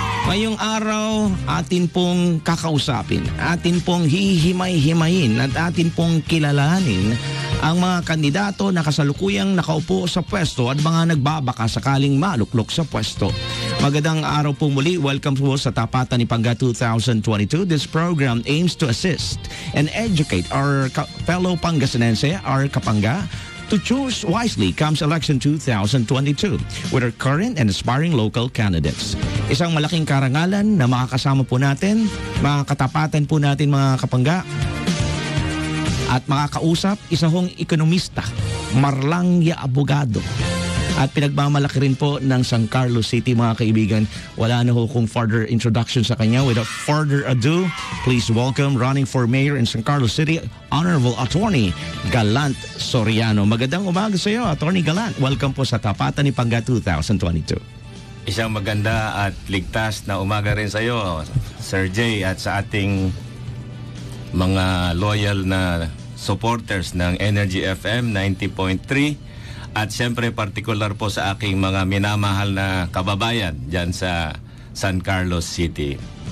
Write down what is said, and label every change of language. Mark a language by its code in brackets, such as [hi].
[tl] Ngayong araw, atin pong kakausapin, atin pong hihimay-himayin at atin pong kilalanin ang mga kandidato na kasalukuyang nakaupo sa pwesto at mga nagbabaka sakaling maluklok sa pwesto. Magandang araw po muli. Welcome po sa Tapatan ni Pangga 2022. [en] This program aims to assist and educate our fellow Pangasinense, our kapangga, to choose wisely comes election 2022 with our current and aspiring local candidates. [tl] Isang malaking karangalan na makakasama po natin, makakatapatan po natin mga kapangga, at makakausap isa hong ekonomista, marlang ya abogado, at pinagmamalaki rin po ng San Carlos City mga kaibigan. Wala na ho kung [en] further introduction [tl] sa kanya. [en] Without further ado, please welcome running for mayor in San Carlos City, Honorable Attorney Galant Soriano. [tl] Magandang umaga sa iyo, Attorney Galant. Welcome po sa Tapatan ni Pangga 2022. Isang maganda at ligtas na umaga rin sa iyo, Sir Jay, at sa ating mga loyal na supporters ng Energy FM 90.3. At siyempre partikular po sa aking mga minamahal na kababayan dyan sa San Carlos City.